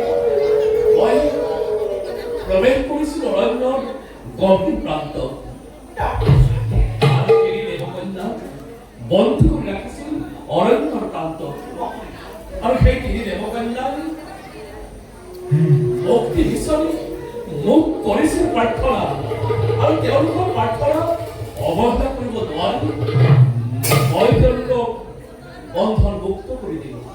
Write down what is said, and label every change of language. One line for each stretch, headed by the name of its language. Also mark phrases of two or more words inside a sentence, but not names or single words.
Bangla: প্রবেশ করেছিল অরণ্য গভীর প্রান্ত বন্ধ করে রাখিছিল অরণ্যর প্রান্ত আর সেই তিনি দেবকন্যা
Assamese: মুক্তি বিশ্বরে মুখ কৰিছিল প্ৰাৰ্থনা আৰু তেওঁলোকৰ প্ৰাৰ্থনা অৱহেলা কৰিব নোৱাৰি মই তেওঁলোকক বন্ধন মুক্ত কৰি দিলো